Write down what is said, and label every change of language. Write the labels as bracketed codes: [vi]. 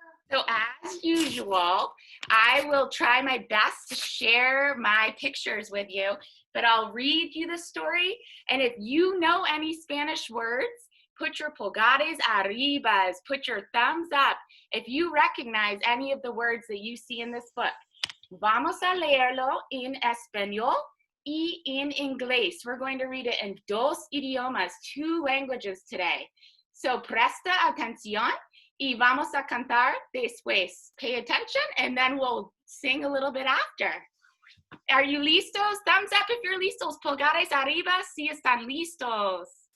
[en] So as usual, I will try my best to share my pictures with you, but I'll read you the story. And if you know any Spanish words, put your [es] pulgares arribas, [en] put your thumbs up if you recognize any of the words that you see in this book. [es] Vamos a leerlo en español y en inglés. [en] We're going to read it in [es] dos idiomas, [en] 2 languages today. [es] So presta atención. Y vamos a cantar después. [en] Pay attention, and then we'll sing a little bit after. Are you listos? Thumbs up if you're listos. [es] Pulgares arriba si están listos.